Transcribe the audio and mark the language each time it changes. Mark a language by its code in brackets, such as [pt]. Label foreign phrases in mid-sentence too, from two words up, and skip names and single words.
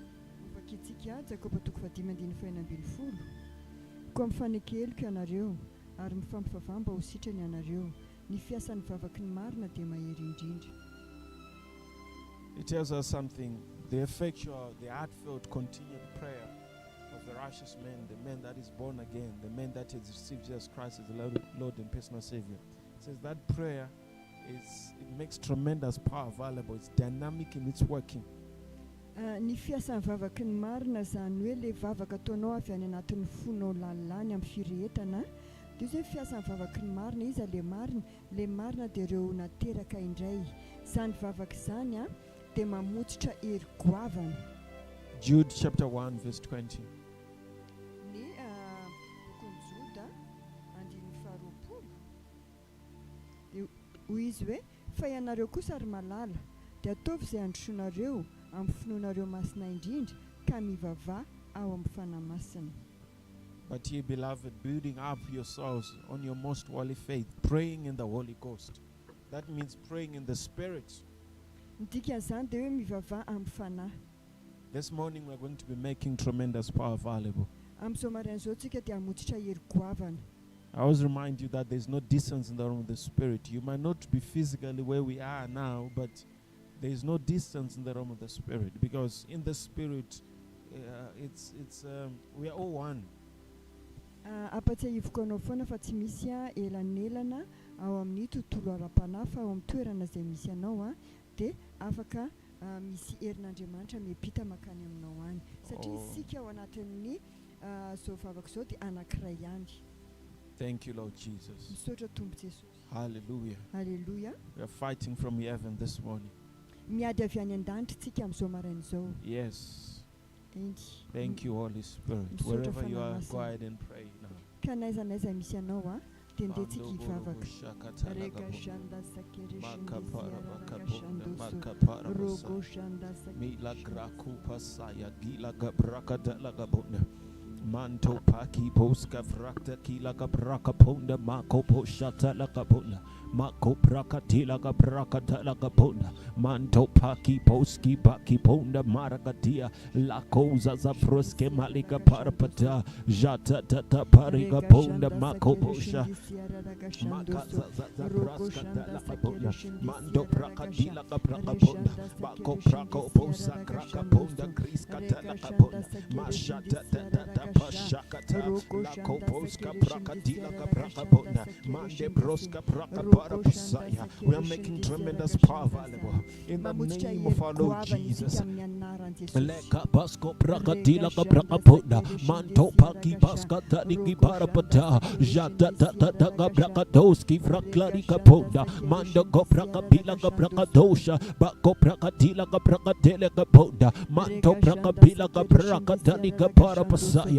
[mg] Koa mifanekelika ianareo ary mifampivavah mba ho sitrany ianareo. Ny fiasan'ny vavaky ny marina dia mahery indrindra. [en] It tells us something. The effectual, the heartfelt, continued prayer of the righteous man, the man that is born again, the man that has received Jesus Christ as the Lord and personal Savior. It says that prayer it makes tremendous power available. It's dynamic in its working. [mg] Ny fiasan'ny vavaky ny marina zany hoe le vavaka ataonao avy any anatin'ny fonao lalany amin'ny firehetana dia zay fiasan'ny vavaky ny marina izy le marina dia ireo nateraka indray. Zany vavaka zany dia mamotsitra hery goavana. [en] Jude chapter 1 verse 20. [mg] Ny bokon'ny Joda 1:20. Hoy izy hoe fa ianareo kosa ary malala dia ataovy izay androsoanareo amin'ny finoanareo masina indrindra ka mivavah ao amin'ny fanahy masina. [en] But ye beloved, building up yourselves on your most holy faith, praying in the Holy Ghost. That means praying in the Spirit. [mg] Dikan'izany dia hoe mivavah amin'ny fanahy. [en] This morning we're going to be making tremendous power available. [mg] Amin'izao marain'izao tsika dia hamotsitra hery goavana. [en] I always remind you that there's no distance in the realm of the Spirit. You might not be physically where we are now, but there is no distance in the realm of the Spirit, because in the Spirit, we are all one. [mg] Apatsiahivoko anao foana fa tsy misy elanelana ao amin'ny tontolo ara-panahy fa ao amin'ny toerana izay misy anao dia afaka misy herin'Andriamanitra miampita makany aminao any satria isika ao anatin'ny zao vavaka zao dia anankiray ihany. [en] Thank you, Lord Jesus. [mg] Misaotra Tompo Jesosy. [en] Hallelujah. Hallelujah. We are fighting from heaven this morning. [mg] Miady avy any an-danitra tsika amin'izao marain'izao. [en] Yes. Thank you, Holy Spirit. Wherever you are, go ahead and pray now. [mg] Ka n'aiza n'aiza misy anao dia ndeha hivavaka. Reka shanda sakere rogo shanda Manto paki poska frakta kila kabraka ponda mako poshata la kapona mako prakati la kabrakata la kapona manto paki poski paki ponda maragatia la koza za froske malika parapata jata tata pariga ponda mako posha makaza za praska la kapona manto prakati la kabraka ponda mako prako posa kraka ponda kriska la kapona mashata tata Pashakata, la koposka prakatila kaprakabona, mande broska prakaparapasaya. [en] We are making tremendous power available in the name of our Lord Jesus. Leka basko prakatila kaprakabona, manto paki baskata niki parapata, jata tata kaprakadoski fraklari kaponda, mando koprakabila kaprakadosha, bako prakatila kaprakatele kaponda, manto prakabila kaprakatani kaparapasaya.